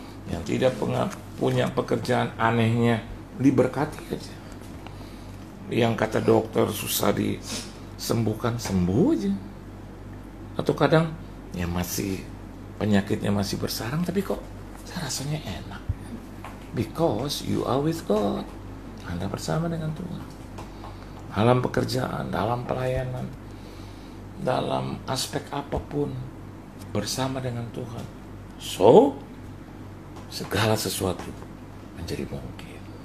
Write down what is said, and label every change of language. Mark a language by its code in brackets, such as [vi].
[id] Yang tidak punya pekerjaan anehnya, diberkati aja. Yang kata dokter susah disembuhkan, sembuh aja. Atau kadang ya masih penyakitnya masih bersarang, tapi kok rasanya enak. [en] Because you are with God. [id] Anda bersama dengan Tuhan. Dalam pekerjaan, dalam pelayanan, dalam aspek apapun, bersama dengan Tuhan. So, segala sesuatu menjadi mungkin.